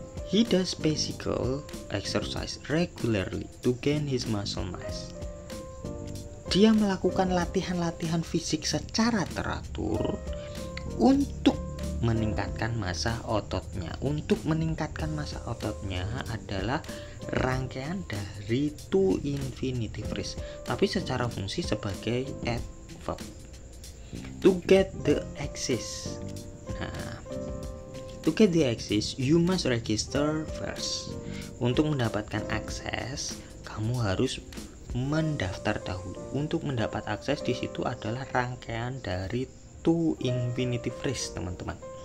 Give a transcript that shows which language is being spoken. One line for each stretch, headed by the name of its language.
English: He does physical exercise regularly to gain his muscle mass.
Indonesian: Dia melakukan latihan-latihan fisik secara teratur untuk meningkatkan massa ototnya. Untuk meningkatkan massa ototnya adalah rangkaian dari to infinitive phrase, tapi secara fungsi sebagai adverb.
English: To get the access. Nah, to get the access, you must register first.
Indonesian: Untuk mendapatkan akses, kamu harus mendaftar dahulu. Untuk mendapat akses di situ adalah rangkaian dari to infinitive phrase, teman-teman.